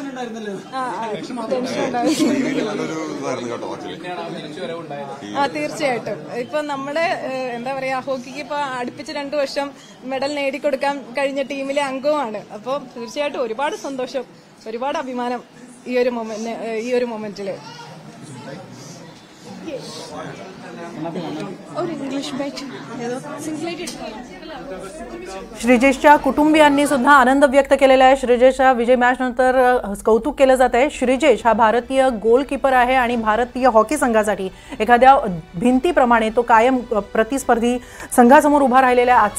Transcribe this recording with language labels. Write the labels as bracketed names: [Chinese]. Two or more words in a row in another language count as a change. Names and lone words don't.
[Malayalam] തീർച്ചയായിട്ടും ഇപ്പൊ നമ്മുടെ എന്താ പറയാ ഹോക്കിക്ക് ഇപ്പൊ അടുപ്പിച്ച് 2 വർഷം മെഡൽ നേടിക്കൊടുക്കാൻ കഴിഞ്ഞ ടീമിലെ അംഗവുമാണ്। അപ്പോൾ തീർച്ചയായിട്ടും ഒരുപാട് സന്തോഷം, ഒരുപാട് അഭിമാനം ഈ ഒരു മൊമെന്റില്। [Marathi] श्रीजेशच्या कुटुंबियांनी सुद्धा आनंद व्यक्त केलेला आहे। श्रीजेशच्या विजय मॅच नंतर कौतुक केलं जात आहे। श्रीजेश हा भारतीय गोलकीपर आहे आणि भारतीय हॉकी संघासाठी एखाद्या भिंतीप्रमाणे तो कायम प्रतिस्पर्धी संघासमोर उभा राहिलेला आहे।